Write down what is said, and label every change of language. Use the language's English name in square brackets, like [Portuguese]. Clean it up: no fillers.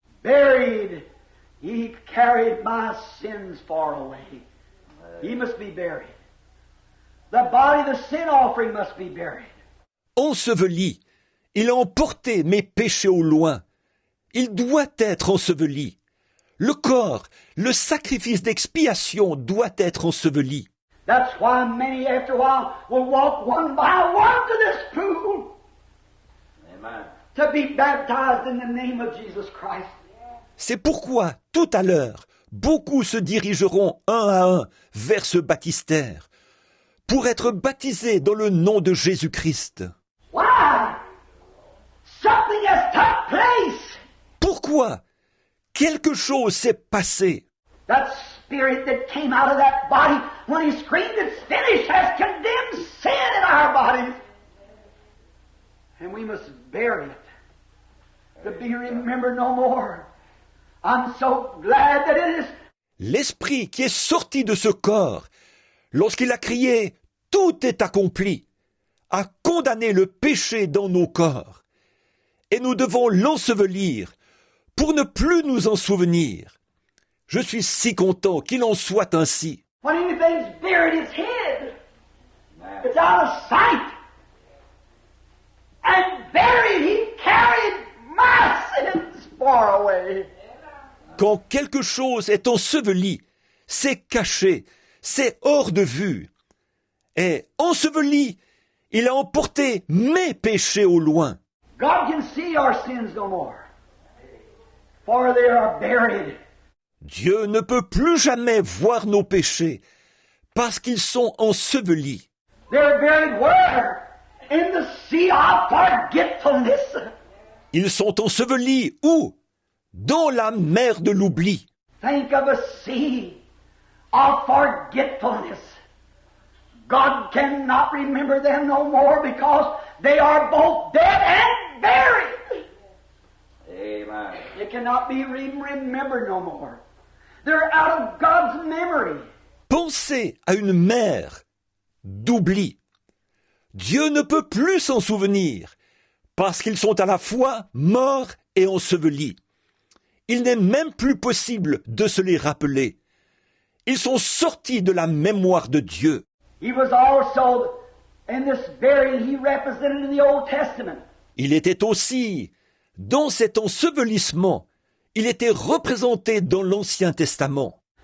[English] Buried, he carried my sins far away. He must be buried. The body, the sin offering must be buried. [French] Enseveli, il a emporté mes péchés au loin. Il doit être enseveli. Le corps, le sacrifice d'expiation doit être enseveli. [English] That's why many after a while will walk one by one to this pool. Amen. To be baptized in the name of Jesus Christ. [French] C'est pourquoi, tout à l'heure, beaucoup se dirigeront un à un vers ce baptistère, pour être baptisés dans le nom de Jésus-Christ. [English] Why? Something has took place. [French] Pourquoi? Quelque chose s'est passé. [English] That spirit that came out of that body when he screamed it's finished has condemned sin in our bodies. And we must bury it to be remembered no more. I'm so glad that it is. [French] L'esprit qui est sorti de ce corps, lorsqu'il a crié « Tout est accompli », a condamné le péché dans nos corps. Et nous devons l'ensevelir pour ne plus nous en souvenir. Je suis si content qu'il en soit ainsi. [English] When anything's buried, it's hid. It's out of sight. And buried, he carried my sins far away. [French] Quand quelque chose est enseveli, c'est caché, c'est hors de vue. Et enseveli, il a emporté mes péchés au loin. [English] God can see our sins no more, for they are buried. [French] Dieu ne peut plus jamais voir nos péchés, parce qu'ils sont ensevelis. [English] They're buried where? In the sea of forgetfulness. [French] Ils sont ensevelis où? Dans la mer de l'oubli. [English] Think of a sea of forgetfulness. God cannot remember them no more because they are both dead and buried. Amen. They cannot be remembered no more. They're out of God's memory. [French] Pensez à une mer d'oubli. Dieu ne peut plus s'en souvenir, parce qu'ils sont à la fois morts et ensevelis. Il n'est même plus possible de se les rappeler. Ils sont sortis de la mémoire de Dieu. [English] He was also, in this burying, he represented in the Old Testament. [French] Il était aussi, dans cet ensevelissement, il était représenté dans l'Ancien Testament.